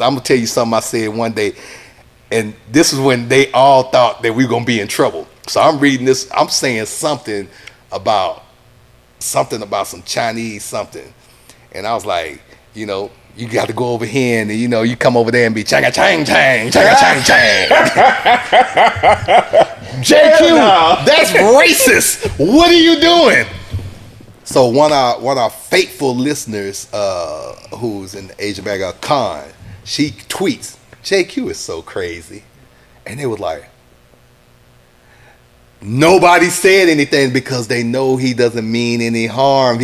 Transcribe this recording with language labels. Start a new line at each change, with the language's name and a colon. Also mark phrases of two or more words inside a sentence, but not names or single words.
English: I'm gonna tell you something I said one day. And this is when they all thought that we were gonna be in trouble. So I'm reading this, I'm saying something about some Chinese something. And I was like, you got to go over here and, you come over there and be changa chang chang, changa chang chang. JQ, that's racist. What are you doing? So one of our faithful listeners, who's in the Asian bag, Khan, she tweets, JQ is so crazy. And they was like, nobody said anything because they know he doesn't mean any harm.